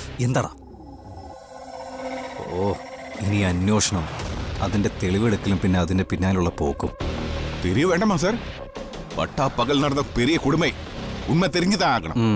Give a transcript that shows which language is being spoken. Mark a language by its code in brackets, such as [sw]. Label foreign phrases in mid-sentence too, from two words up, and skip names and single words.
[ml] എന്താടാ? ഓ, ഇനി അന്വേഷണം, അതിന്റെ തെളിവെടുക്കലും പിന്നെ അതിന്റെ പിന്നാലുള്ള പോക്കും. [ta] தெரிய வேண்டாமா சார்? பட்டா பகல் நடந்த பெரிய கொடுமை உண்மை தெரிஞ்சுதான் ஆகணும்.